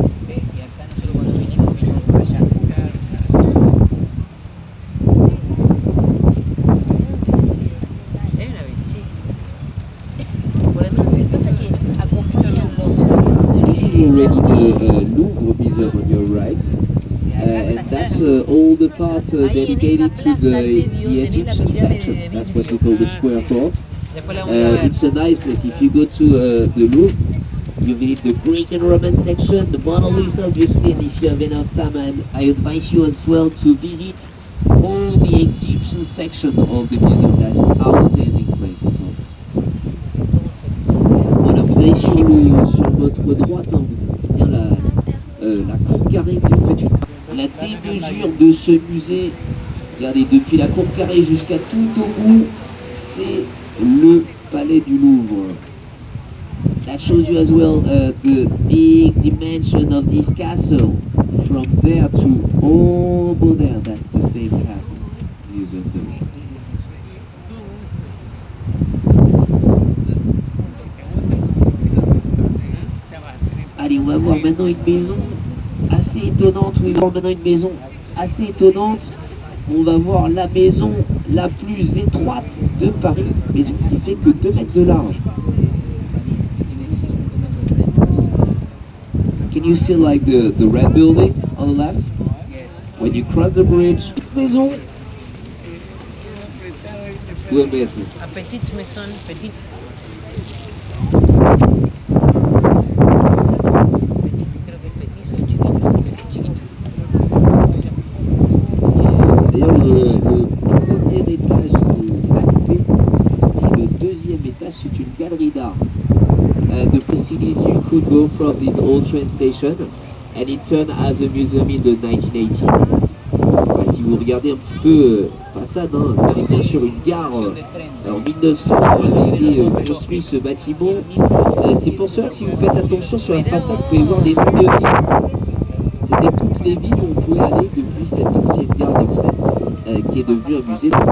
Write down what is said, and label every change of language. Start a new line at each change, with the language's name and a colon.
Spanish: Y acá nosotros cuando vinimos para allá. Es una belleza. Por lo menos me pasa que acompañan los...
English: This is already the Louvre Museum on your right. And that's all the part dedicated to the Egyptian section. That's what we call the square court. It's a nice place. If you go to the Louvre, you visit the Greek and Roman section, the Mona Lisa obviously, and if you have enough time, I advise you as well to visit all the Egyptian section of the museum. That's an outstanding place as well.
French: Voilà, vous avez sur votre droite, hein, c'est bien la cour carrée qui en fait la démesure de ce musée. Regardez, depuis la cour carrée jusqu'à tout au bout, c'est le palais du Louvre.
English: That shows you as well the big dimension of this castle. From there to over there, that's the same castle. Museum of the Louvre.
French: Allez, on va voir maintenant une maison assez étonnante. Oui, on va voir maintenant une maison assez étonnante. On va voir la maison la plus étroite de Paris, maison qui fait que 2 mètres de large.
English: Can you see like the red building on the left? Yes. When you cross the bridge,
French: maison 2 mètres. A petite maison, petite.
Spanish: Creo que es petit, c'est chiquito.
French: D'ailleurs, le premier étage, c'est habité, et le deuxième étage, c'est une galerie d'art.
English: The facilities you could go from this old train station, and it turned as a museum in the 1980s.
French: Si vous regardez un petit peu façade, hein, c'était bien sûr une gare. En 1900, a été construit ce bâtiment. C'est pour cela que si vous faites attention sur la façade, vous pouvez voir des noms de villes. C'était toutes les villes où on pouvait aller depuis cette ancienne gare d'Orsay, qui est devenue un musée.